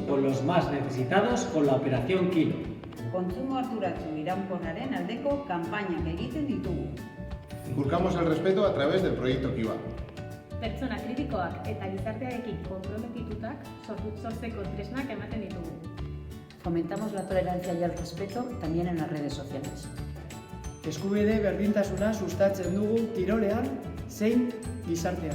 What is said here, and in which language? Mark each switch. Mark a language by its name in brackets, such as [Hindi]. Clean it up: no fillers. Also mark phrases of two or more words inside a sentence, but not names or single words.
[Spanish] Con los más necesitados con la operación Kilo. [Basque] Kontsumo arduratsu iraunkorraren aldeko kanpainak egiten ditugu. [Spanish] Inculcamos el respeto a través del proyecto Kiva. [Basque] Pertsona kritikoak eta gizartearekin konprometitutak sortzeko tresnak ematen ditugu. [Spanish] Fomentamos la tolerancia y el respeto también en las redes sociales. [Basque] Eskubide berdintasuna sustatzen dugu kirolean zein gizartean.